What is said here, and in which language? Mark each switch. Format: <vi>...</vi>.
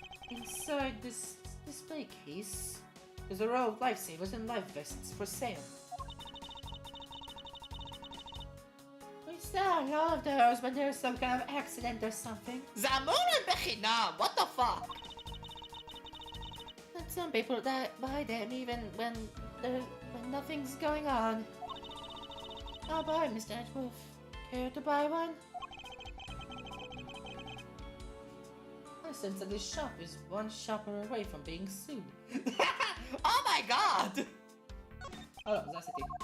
<en>Inside this display case, there's a row of lifesavers and life vests for sale. We sell a lot of those when there's some kind of accident or something.</en> <he>זה אמור להיות בחינם,</he> <en>what the fuck? And some people that buy them even when nothing's going on. I'll buy, Mr. Edgeworth. Care to buy one? I sense that this shop is one shopper away from being sued. Oh my god! Oh,</en> <he>זה עשיתי.</he>